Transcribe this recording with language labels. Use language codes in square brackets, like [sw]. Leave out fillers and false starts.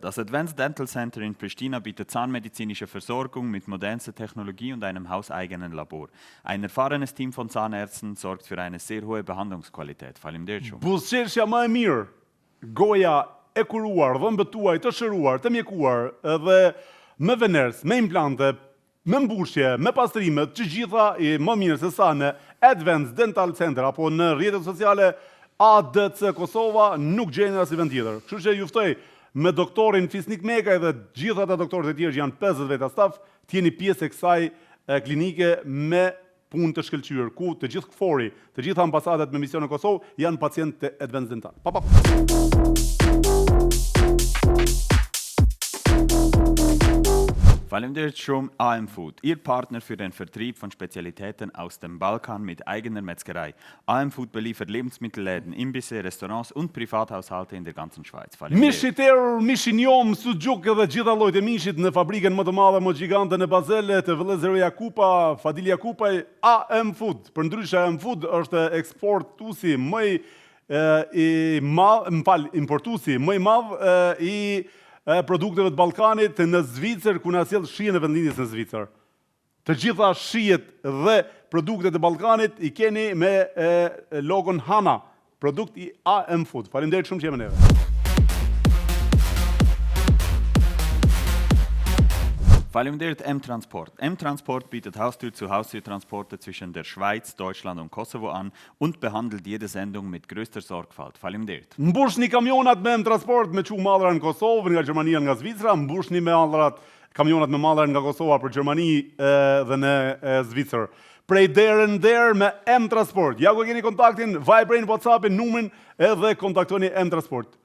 [de] Das Advanced Dental Center in Pristina bietet zahnmedizinische Versorgung mit modernster Technologie und einem hauseigenen Labor. Ein erfahrenes Team von Zahnärzten sorgt für eine sehr hohe Behandlungsqualität. [sq] Faleminderit schon. Buzëqeshja më e mirë, goja e kuruar, dhëmbët tuaj të shëruar, të mjekuar, dhe me veners, me implante, me mbushje, me pastrime, të gjitha i më mirë se sa në Advanced Dental Center apo në rrjetet sociale ADC Kosova nuk gjeni as i vend tjetër. Kështu që ju ftoj me doktorin Fisnik Mekaj dhe gjithë ata doktorët e tjerë që janë 50 veta staf, të jeni pjesë e kësaj klinike me punë të shkëlqyer, ku të gjithë këfori, të gjithë ambasadat me mision në Kosovë janë pacientë të Advanced Dental. Pa. [de] Faleminderit schon AM Food, Ihr Partner für den Vertrieb von Spezialitäten aus dem Balkan mit eigener Metzgerei. AM Food beliefert Lebensmittelläden, Imbisse, Restaurants und Privathaushalte in der ganzen Schweiz. [sq] Mishi terror, mishi njom, suxhuk dhe gjitha llojet e mishit në fabrikën më të madhe, më gjigante në Bazele, të vëllezërve Jakupa, Fadil Jakupaj, AM Food. Përndryshe AM Food është eksportuesi më i madh, importuesi më i madh i produkteve të Ballkanit në Zvicër, ku na sjell shijen e vendlindjes në Zvicër. Të gjitha shijet dhe produktet e Ballkanit i keni me logon Hana, produkt i AM Food. Faleminderit shumë që jemi neve. Faleminderit M-Transport. [de] M-Transport bietet Haustür-zu-Haustür-Transporte zwischen der Schweiz, Deutschland und Kosovo an und behandelt jede Sendung mit größter Sorgfalt. [sq] Faleminderit. Mbushni kamionat me M-Transport me çu mallra në Kosovë, nga Gjermania, nga Zvicra, mbushni me kamionat me mallra nga Kosova për Gjermani dhe në Zvicër. Prej derë në derë me M-Transport. Ja ku keni kontaktin, Viberin, WhatsAppin, numrin edhe kontaktoni M-Transport.